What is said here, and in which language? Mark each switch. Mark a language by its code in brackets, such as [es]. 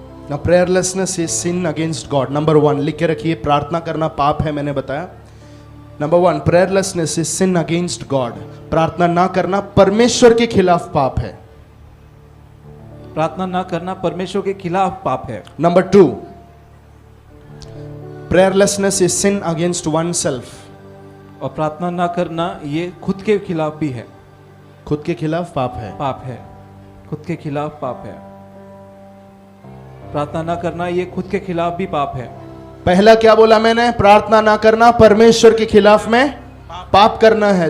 [en] Now prayerlessness is sin against God. [hi] Number 1 लिख के रखिए, प्रार्थना करना पाप है, मैंने बताया। [en] Number 1, prayerlessness is sin against God. [hi] प्रार्थना ना करना परमेश्वर के खिलाफ पाप है। प्रार्थना ना करना परमेश्वर के खिलाफ पाप है। [en] Number 2, prayerlessness is sin against oneself. [hi] और प्रार्थना ना करना ये खुद के खिलाफ भी है। खुद के खिलाफ पाप है। पाप है, खुद के खिलाफ पाप है। प्रार्थना ना करना ये खुद के खिलाफ भी पाप है। पहला क्या बोला मैंने? प्रार्थना ना करना परमेश्वर के खिलाफ में पाप करना है।